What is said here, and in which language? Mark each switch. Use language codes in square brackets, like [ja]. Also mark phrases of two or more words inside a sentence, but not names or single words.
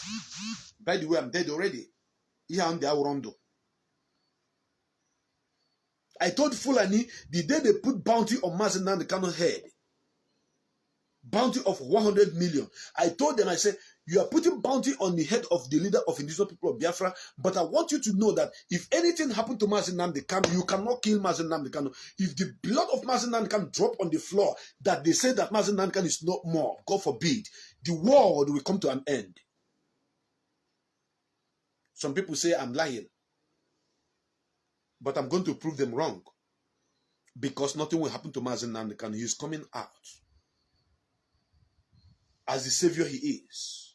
[en] By the way, I'm dead already. I told Fulani the day they put bounty on Mazi Nnamdi Kanu's head, bounty of 100 million. I told them, I said, you are putting bounty on the head of the leader of indigenous people of Biafra, but I want you to know that if anything happened to Mazi Nnamdi Kanu, you cannot kill Mazi Nnamdi Kanu. If the blood of Mazi Nnamdi Kanu drop on the floor, that they say that Mazi Nnamdi Kanu is not more, God forbid, the world will come to an end. Some people say I'm lying, but I'm going to prove them wrong, because nothing will happen to Mazi Nnamdi Kanu. He is coming out as the savior he is.